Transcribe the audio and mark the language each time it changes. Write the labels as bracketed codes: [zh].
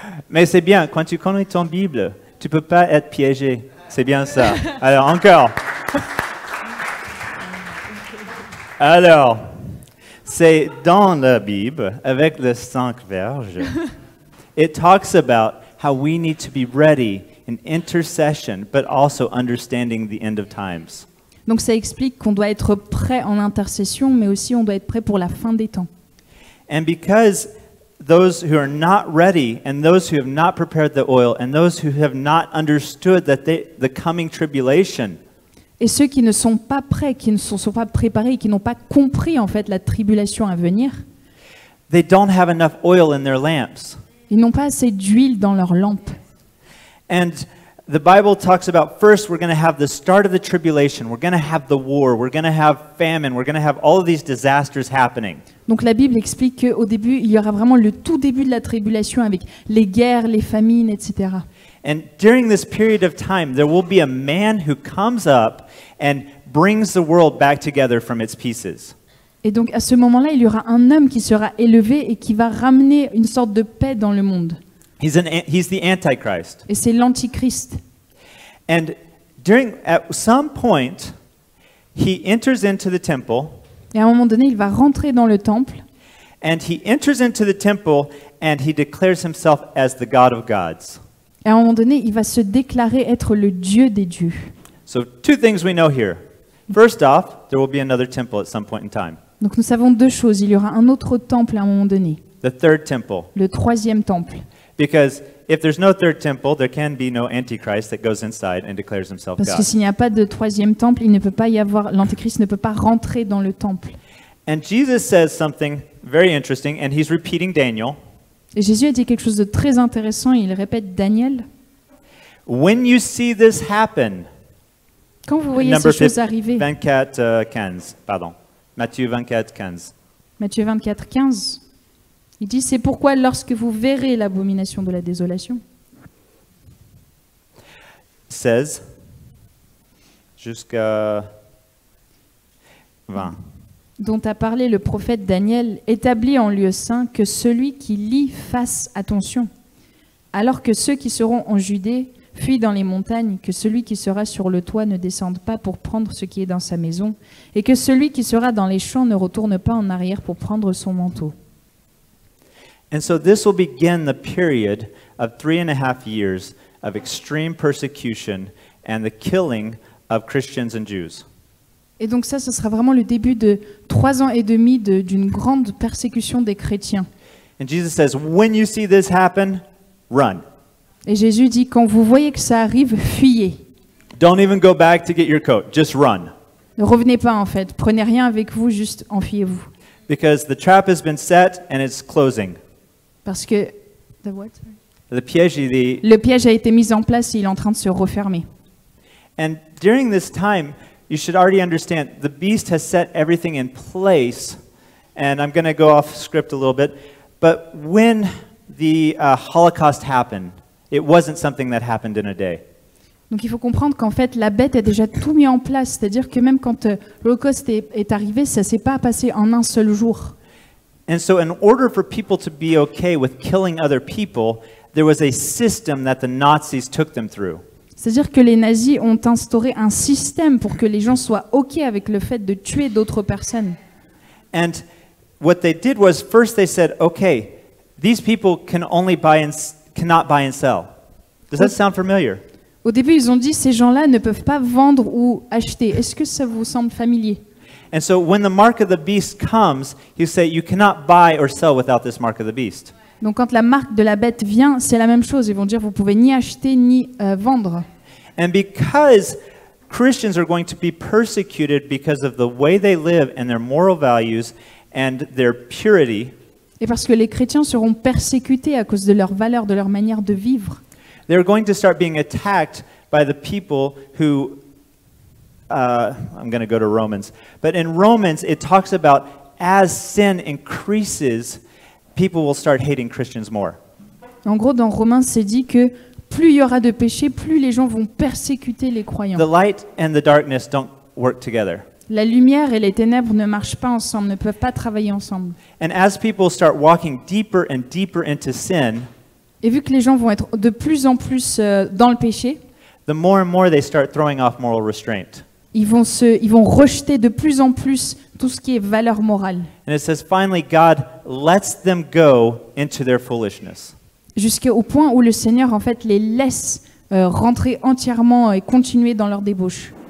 [fr] Mais c'est bien, quand tu connais ton Bible, tu ne peux pas être piégé. C'est bien ça. Alors, encore. Alors, c'est dans la Bible, avec les 5 verges, [en] it talks about how we need to be ready in intercession, but also understanding the end of times. [fr] Donc ça explique qu'on doit être prêt en intercession, mais aussi on doit être prêt pour la fin des temps. [en] And because those who are not ready, and those who have not prepared the oil, and those who have not understood that the coming tribulation, [fr] Et ceux qui ne sont pas prêts, qui ne sont pas préparés, qui n'ont pas compris en fait la tribulation à venir, [en] they don't have enough oil in their lamps. [fr] ils n'ont pas assez d'huile dans leurs lampes. [en] And the Bible talks about first we're going to have the start of the tribulation, we're going to have the war, we're going to have famine, we're going to have all of these disasters happening. [fr] Donc la Bible explique qu'au début, il y aura vraiment le tout début de la tribulation avec les guerres, les famines, etc. [en] And during this period of time, there will be a man who comes up and brings the world back together from its pieces. [fr] Et donc à ce moment-là, il y aura un homme qui sera élevé et qui va ramener une sorte de paix dans le monde. [en] He's the Antichrist. [fr] Et c'est l'Antichrist. [en] And at some point, he enters into the temple, [fr] Et à un moment donné, il va rentrer dans le temple. [en] and he enters into the temple and he declares himself as the God of gods. [fr] Et à un moment donné, il va se déclarer être le Dieu des dieux. [en] So two things we know here. First off, there will be another temple at some point in time. [fr] Donc nous savons deux choses. Il y aura un autre temple à un moment donné. [en] The third temple. [fr] Le troisième temple. [en] Because if there's no third temple, there can be no Antichrist that goes inside and declares himself [fr] Parce que [en] God. [fr] s'il n'y a pas de troisième temple, il ne peut pas y avoir, l'Antéchrist ne peut pas rentrer dans le temple. [en] And Jesus says something very interesting, and he's repeating Daniel. [fr] Et Jésus a dit quelque chose de très intéressant, il répète Daniel. [en] When you see this happen, [fr] Quand vous voyez [en] Number [fr] ces choses arriver, 24, 15, pardon. Matthieu 24, 15. Matthieu 24, 15, il dit « C'est pourquoi lorsque vous verrez l'abomination de la désolation, Says, jusqu'à 20. dont a parlé le prophète Daniel, établi en lieu saint, que celui qui lit fasse attention, alors que ceux qui seront en Judée fuient dans les montagnes, que celui qui sera sur le toit ne descende pas pour prendre ce qui est dans sa maison, et que celui qui sera dans les champs ne retourne pas en arrière pour prendre son manteau. » [en] And so this will begin the period of 3.5 years of extreme persecution and the killing of Christians and Jews. [fr] Et donc ça, ce sera vraiment le début de 3 ans et demi d'une grande persécution des chrétiens. [en] And Jesus says, when you see this happen, run. [fr] Et Jésus dit, quand vous voyez que ça arrive, fuyez. [en] Don't even go back to get your coat, just run. [fr] Ne revenez pas en fait, prenez rien avec vous, juste enfuyez-vous. [en] Because the trap has been set and it's closing. [fr] Parce que Le piège, le piège a été mis en place et il est en train de se refermer. [en] and during this time, you should already understand the beast has set everything in place. And I'm going to go off script a little bit, but when the Holocaust happened, it wasn't something that happened in a day. [fr] Donc il faut comprendre qu'en fait la bête a déjà tout mis en place, c'est-à-dire que même quand l'Holocauste est arrivé, ça s'est pas passé en un seul jour. [en] And so in order for people to be okay with killing other people, there was a system that the Nazis took them through. [fr] C'est-à-dire que les nazis ont instauré un système pour que les gens soient OK avec le fait de tuer d'autres personnes. [en] And what they did was first they said, okay, these people cannot buy and sell. Does that sound familiar? [fr] Au début, ils ont dit ces gens-là ne peuvent pas vendre ou acheter. Est-ce que ça vous semble familier? [en] And so when the mark of the beast comes, you say you cannot buy or sell without this mark of the beast. [fr] Donc quand la marque de la bête vient, c'est la même chose. Ils vont dire vous pouvez ni acheter ni vendre. [en] And because Christians are going to be persecuted because of the way they live and their moral values and their purity, [fr] Et parce que les chrétiens seront persécutés à cause de leurs valeurs, de leur manière de vivre. [en] they're going to start being attacked by the people who I'm going to go to Romans. But in Romans, it talks about as sin increases, people will start hating Christians more. [fr] En gros, dans Romains, c'est dit que plus il y aura de péché, plus les gens vont persécuter les croyants. [en] The light and the darkness don't work together. [fr] La lumière et les ténèbres ne marchent pas ensemble, ne peuvent pas travailler ensemble. [en] And as people start walking deeper and deeper into sin, [fr] Et vu que les gens vont être de plus en plus dans le péché, [en] the more and more they start throwing off moral restraint. [fr] ils vont rejeter de plus en plus tout ce qui est valeur morale. [en] And it says, finally, God lets them go into their foolishness. [fr] Jusqu'au point où le Seigneur, en fait, les laisse rentrer entièrement et continuer dans leur débauche.